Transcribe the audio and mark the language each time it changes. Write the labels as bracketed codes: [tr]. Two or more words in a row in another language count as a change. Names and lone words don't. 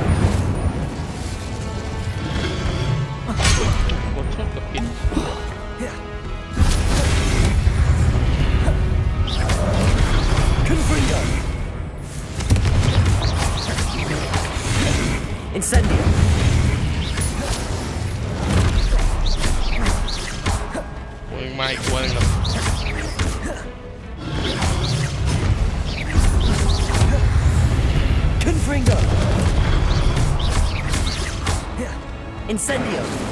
[vi] Confringo. Incendio. Ôi mai quên rồi. Confringo. Incendio.